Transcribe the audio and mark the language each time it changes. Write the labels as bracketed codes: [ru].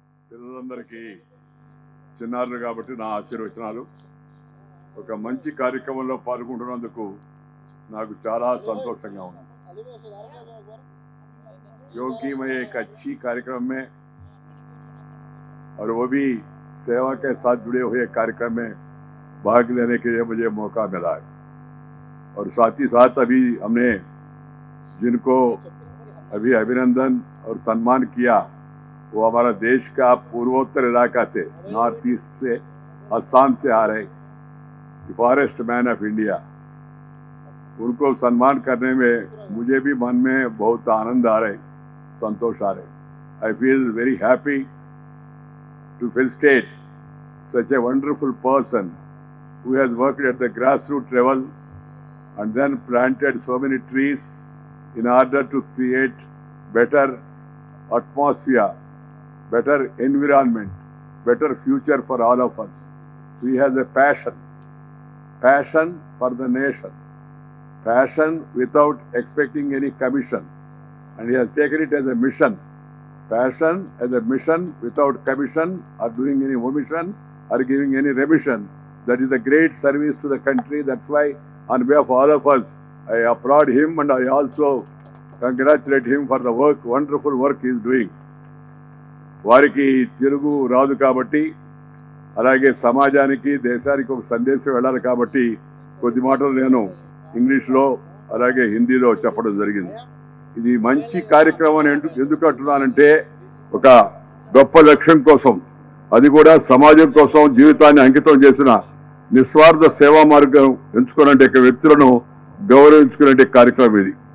[te] పిల్లలందరికీ చిన్నారులు కాబట్టి నా ఆశీర్వచనాలు. ఒక మంచి కార్యక్రమంలో పాల్గొంటున్నందుకు నాకు చాలా संतोषంగా ఉంది. [hi] क्योंकि मैं एक अच्छी कार्यक्रम में और वो भी सेवा के साथ जुड़े हुए कार्यक्रम में भाग लेने के लिए मुझे मौका मिला है। और साथ ही साथ अभी हमने जिनको अभी अभिनंदन और सम्मान किया वो हमारा देश का पूर्वोत्तर इलाका से, नॉर्थ ईस्ट से, असम से आ रहे फॉरेस्ट मैन ऑफ इंडिया, उनको सम्मान करने में मुझे भी मन में बहुत आनंद आ रहे, संतोष आ रहे। [en] I feel very happy to felicitate such a wonderful person who has worked at the grassroots level and then planted so many trees in order to create better atmosphere, better environment, better future for all of us. He has a passion for the nation, passion without expecting any commission, and he has taken it as a mission. Passion as a mission without commission or doing any omission or giving any remission. That is a great service to the country. That's why on behalf of all of us, I applaud him and I also congratulate him for the work, wonderful work he is doing. [te] వారికి తెలుగు రాదు కాబట్టి, అలాగే సమాజానికి దేశానికి ఒక సందేశం వెళ్ళాలి కాబట్టి కొద్ది మాటలు నేను ఇంగ్లీష్లో అలాగే హిందీలో చెప్పడం జరిగింది. ఇది మంచి కార్యక్రమం ఎందుకు అంటున్నానంటే, ఒక గొప్ప లక్ష్యం కోసం, అది కూడా సమాజం కోసం జీవితాన్ని అంకితం చేసిన నిస్వార్థ సేవా మార్గం ఎంచుకునే వ్యక్తులను గౌరవించుకునే కార్యక్రమం ఇది.